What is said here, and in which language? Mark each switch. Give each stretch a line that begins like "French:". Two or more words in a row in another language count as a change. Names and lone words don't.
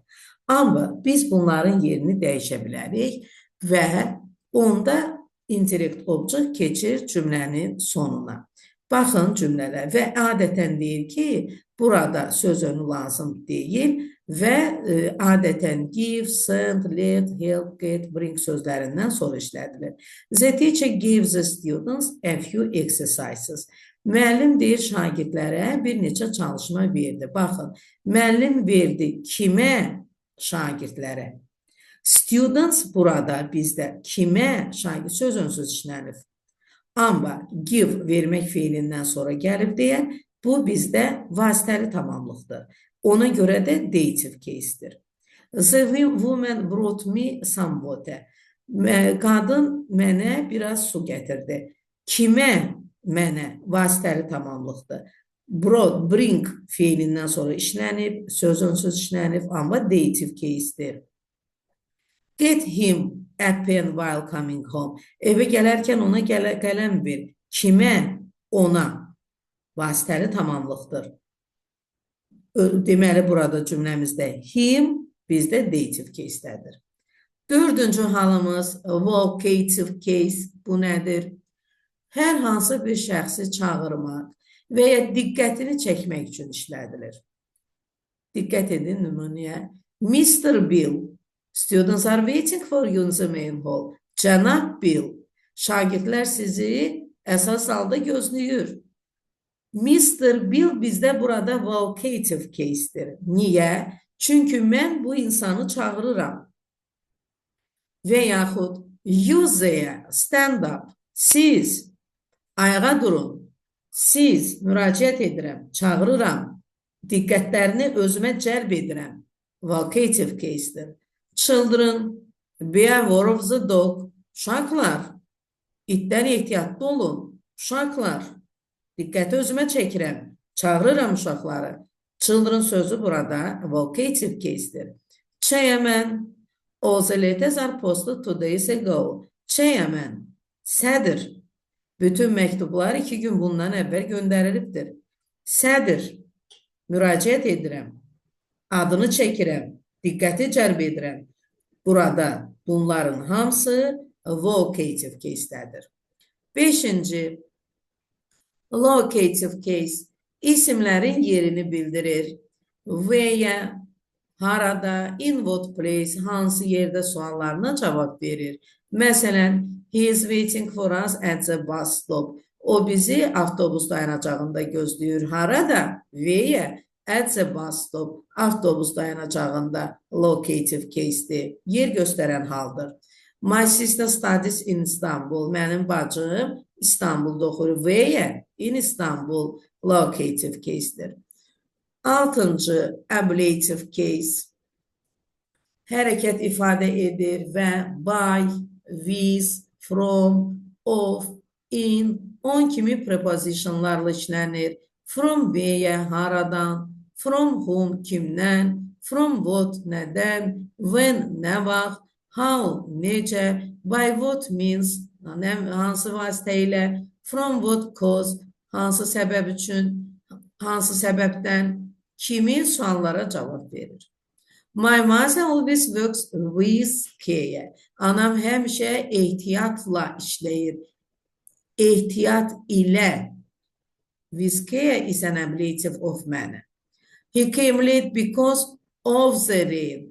Azerbaijani: Amma biz bunların yerini dəyişə bilərik və onda
English: indirect object
Azerbaijani: keçir cümlənin sonuna. Baxın cümlələr və adətən deyir ki, burada söz önü lazım deyil və adətən
English: give, send, let, help, get, bring
Azerbaijani: sözlərindən sonra işlədilir.
English: The teacher gives the students a few exercises.
Azerbaijani: Müəllim deyir şagirdlərə bir neçə çalışma verdi. Baxın, müəllim verdi kimə? Şagirdlərə. Students burada bizdə kimə? Şagird söz önsüz işlənir. Amma give vermək feilindən sonra gəlib deyən, bu bizdə vasitəli tamamlıqdır. Ona görə də
English: dative case'dir. The woman brought me some water.
Azerbaijani: Qadın mənə biraz su gətirdi. Kimə? Mənə vasitəli tamamlıqdır. Brought, bring feilindən sonra işlənib, söz önsüz işlənib, amma
English: dative case'dir. Get him a pen while coming home.
Azerbaijani: Evə gələrkən ona qələm ver. Kimə? Ona. vasitəli tamamlıqdır. Deməli, burada cümləmizdə him, bizdə
English: dative case-dədir.
Azerbaijani: Dördüncü halımız
English: vocative case.
Azerbaijani: Bu nədir? Hər hansı bir şəxsi çağırmaq və ya diqqətini çəkmək üçün işlədilir. Diqqət edin nümunəyə.
English: Mr. Bill, students are waiting for you in the main hall.
Azerbaijani: Cənab Bill, şagirdlər sizi əsas halda gözləyir. Mr. Bill bizdə burada
English: vocative case-dir.
Azerbaijani: Niyə? Çünki mən bu insanı çağırıram. Və yaxud
English: you there, stand up.
Azerbaijani: Siz ayağa durun. Siz müraciət edirəm, çağırıram. Diqqətlərini özümə cəlb edirəm.
English: Vocative case-dir. Children, be aware of the dog.
Azerbaijani: Uşaqlar, itdən ehtiyatlı olun. Uşaqlar, diqqəti özümə çəkirəm. Çağırıram uşaqları. Children sözü burada
English: vocative case-dir. Chairman, all the letters are posted 2 days ago. Chairman,
Azerbaijani: sədr. Bütün məktublar 2 gün bundan əvvəl göndərilibdir. Sədr, müraciət edirəm. Adını çəkirəm. Diqqəti cəlb edirəm. Burada bunların hamısı
English: vocative case-dədir.
Azerbaijani: 5-ci,
English: locative case
Azerbaijani: isimlərin yerini bildirir.
English: Where, harada, in what place,
Azerbaijani: hansı yerdə suallarına cavab verir. Məsələn,
English: he is waiting for us at the bus stop.
Azerbaijani: O bizi avtobus dayanacağında gözləyir. Harada?
English: Where, at the bus stop.
Azerbaijani: Avtobus dayanacağında
English: locative case'dir.
Azerbaijani: Yer göstərən haldır.
English: My sister studies in Istanbul.
Azerbaijani: Mənim bacım İstanbul'da oxuyur.
English: Where, in Istanbul. Locative case'dir.
Azerbaijani: 6-cı,
English: ablative case.
Azerbaijani: Hərəkət ifadə edir və
English: by, with, from, of, in, on
Azerbaijani: kimi prepositionlarla işlənir.
English: From where, haradan, from whom, kimdən, from what,
Azerbaijani: nədən, when, nə vaxt, how, necə,
English: by what means,
Azerbaijani: hansı vasitə ilə,
English: from what cause,
Azerbaijani: hansı səbəb üçün, hansı səbəbdən, kimi suallara cavab verir.
English: My mother always works with care.
Azerbaijani: Anam həmişə ehtiyatla işləyir. Ehtiyat ilə.
English: With care is an ablative of manner. He came late because of the rain.